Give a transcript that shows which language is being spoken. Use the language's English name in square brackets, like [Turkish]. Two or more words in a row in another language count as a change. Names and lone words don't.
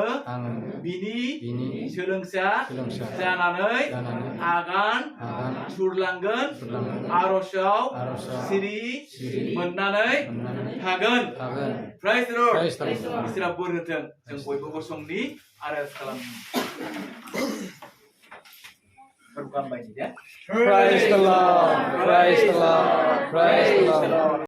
[Bodo] बिनि सोलोंसा जानानै आगान सुरलांगोन आर'जआव सिरि मोननानै थागोन [English] Praise the Lord [Bodo] इसोरा बोर होथों जों बयबो गसंनि आर'ज खालामनि [English] Praise the Lord, praise the Lord, praise the Lord.